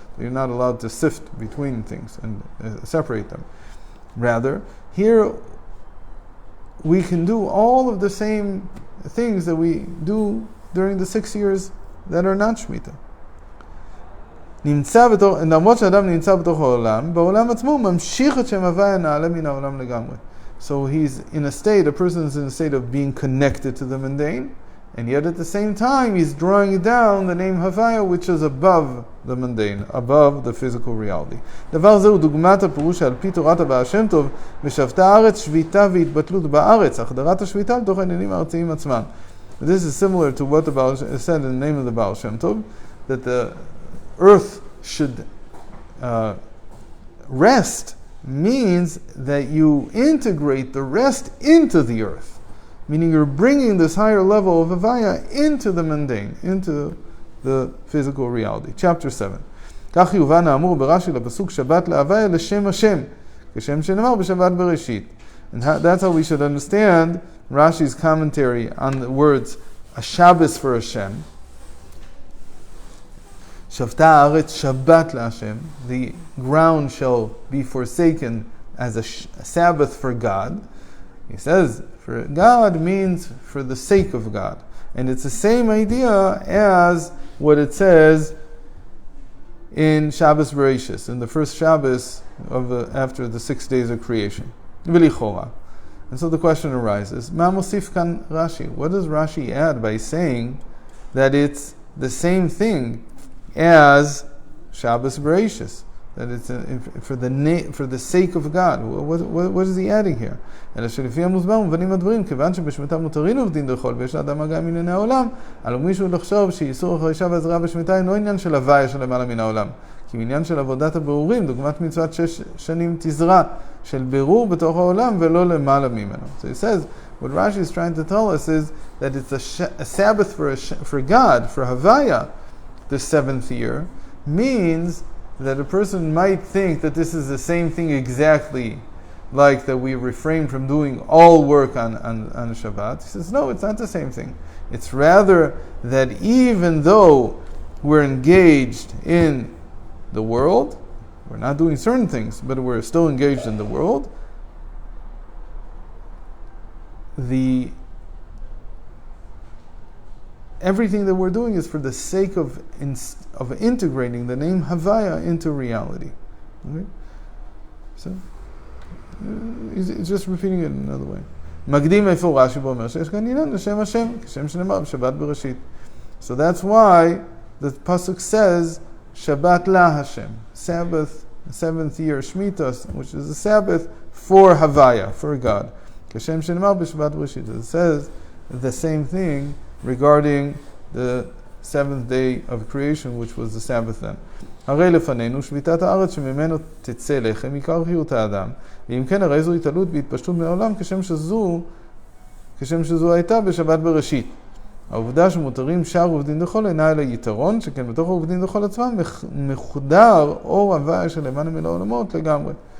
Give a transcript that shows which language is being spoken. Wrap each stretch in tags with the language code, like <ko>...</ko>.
<en>You're not allowed to sift between things and separate them. Rather, here we can do all of the same things that we do during the 6 years that are not Shemitah.</en> <he>למרות שאדם נמצא בתוך העולם, בעולם עצמו ממשיך את שם הוויה נעלה מן העולם לגמרי.</he> <en>So he's in a state, a person is in a state of being connected to the mundane, and yet at the same time he's drawing down the name Havaya, which is above the mundane, above the physical reality.</en> <he>דבר זה הוא דוגמת הפירוש על פי תורת הבעל שם טוב, ושבתה הארץ שביתה והתבטלות בארץ, החדרת השביתה לתוך העניינים הארציים עצמם.</he> <en>This is similar to what the Baal said in the name of the Baal Shem Tov, that the earth should rest means that you integrate the rest into the earth, meaning you're bringing this higher level of Havaya into the mundane, into the physical reality. Chapter 7.</en> <he>כך יובן האמור ברש"י לפסוק שבת להוויה לשם השם, כשם שנאמר בשבת בראשית.</he> <en>And that's how we should understand Rashi's commentary on the words a Shabbos for Hashem.</en> <he>Shavta haaretz Shabbat laHashem.</he> <en>The ground shall be forsaken as a Sabbath for God. He says, for God means for the sake of God. And it's the same idea as what it says in Shabbos Bereshis, in the first Shabbos after the 6 days of creation. V'lichora. And so the question arises,</en> <he>Ma mosif kan Rashi?</he> <en>What does Rashi add by saying that it's the same thing as Shabbos Bereshis? That it's for the sake of God. What is he adding here?</en> <he>אלא שלפי המוסבר מובנים הדברים, כיוון שבשמיטה מותרים עובדין דחול, ויש לאדם מגע מענייני העולם, עלו מישהו לחשוב שאיסור החרישה והזרעה בשמיטה אינו עניין של הוויה שלמעלה מן העולם. כי עניין של עבודת הבירורים, דוגמת מצוות 6 שנים תזרע, של בירור בתוך העולם ולא למעלה ממנו.</he> <en>So he says, what Rashi is trying to tell us is that it's a Sabbath for God, for Havaya, the 7th year, means that a person might think that this is the same thing exactly like that we refrain from doing all work on Shabbat. He says, no, it's not the same thing. It's rather that even though we're engaged in the world, we're not doing certain things, but we're still engaged in the world, everything that we're doing is for the sake of integrating the name Havaya into reality. Okay? So, he's just repeating it in another way.</en> <he>מקדים איפה רש"י ואומר שיש כאן עניין לשם השם, כשם שנאמר בשבת בראשית.</he> <en>So that's why the pasuk says Shabbat la Hashem, Sabbath, 7th year Shemitah, which is a Sabbath for Havaya, for God.</en> <he>כשם שנאמר בשבת בראשית.</he> <en>It says the same thing regarding the 7th day of creation, which was the Sabbath then.</en> <he>הרי לפנינו שביתת הארץ שממנו תצא לחם עיקר חיות האדם, ואם כן הרי זו התעלות בהתפשטות מהעולם כשם שזו הייתה בשבת בראשית. העובדה שמותרים שאר עובדין דחול אינה אלא יתרון, שכן בתוך העובדין דחול עצמם מחודר אור הוויה שלמעלה מן העולמות לגמרי.</he>